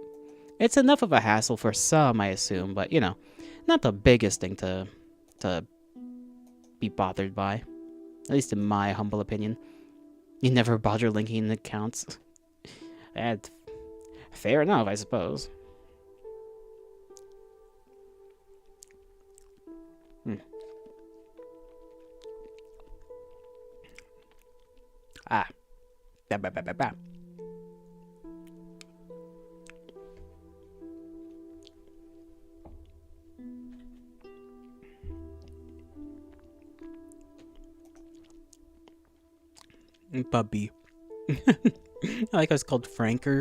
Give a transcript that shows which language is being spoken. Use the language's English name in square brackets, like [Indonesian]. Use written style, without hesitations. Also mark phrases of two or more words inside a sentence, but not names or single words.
[English] It's enough of a hassle for some, I assume, but you know, not the biggest thing to be bothered by. At least in my humble opinion. You never bother linking accounts. And fair enough, I suppose. Ah. Ba ba ba ba ba. Puppy. I like how it's called Franker.